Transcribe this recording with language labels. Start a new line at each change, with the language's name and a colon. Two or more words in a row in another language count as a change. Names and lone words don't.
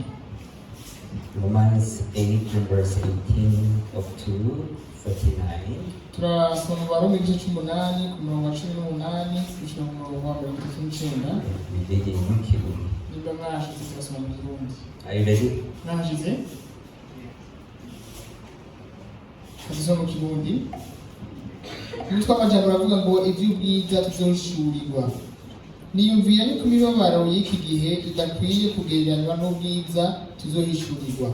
English: Romans 8 from verse 18 up to 39. We did in Ukuri. Are you ready?
Rundi: Nitwa amajambo avuga ngo ivy'ubwiza tuzohishurirwa. Niyumvira yuko imibabaro y'iki gihe idakwiye kugereranywa n'ubwiza tuzohishurirwa.